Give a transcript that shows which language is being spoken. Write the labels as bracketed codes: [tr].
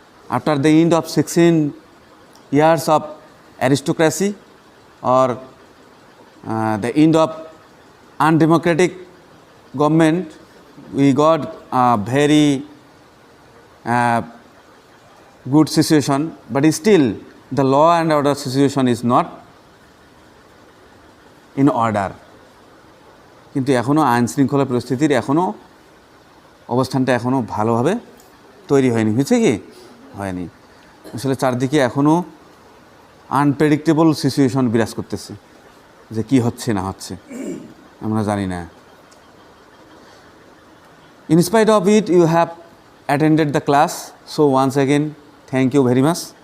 [en] After the end of 16 years of aristocracy or the end of undemocratic government, we got a very good situation, but still the law and order situation is not in order. [bn] কিন্তু এখনও আইন শৃঙ্খলা পরিস্থিতির অবস্থানটা এখনও ভালোভাবে তৈরি হয়নি। হয়েছে কি? হয়নি। আসলে চারদিকে এখনও আনপ্রেডিক্টেবল সিচুয়েশন বিরাজ করতেছে, যে কি হচ্ছে না হচ্ছে আমরা জানি না। [en] In spite of it, you have attended the class, so once again thank you very much.